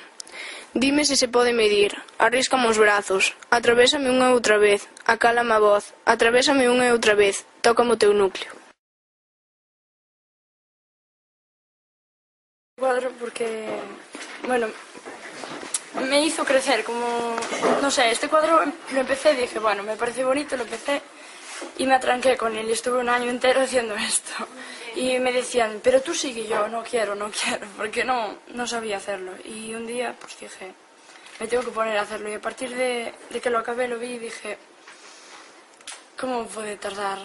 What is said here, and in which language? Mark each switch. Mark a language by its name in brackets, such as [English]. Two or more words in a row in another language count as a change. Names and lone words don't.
[Galician] Dime se se pode medir, arríscame os brazos, atravésame unha e outra vez, acálame a voz, atravésame unha e outra vez, tócame o teu núcleo. [Spanish] Cuadro porque, bueno, me hizo crecer, como, no sé, este cuadro lo empecé y dije, bueno, me parece bonito, lo empecé y me atranqué con él y estuve un año entero haciendo esto. Y me decían, pero tú sigue, yo no quiero, porque no sabía hacerlo. Y un día pues dije, me tengo que poner a hacerlo y a partir de que lo acabé lo vi y dije, ¿cómo puede tardar?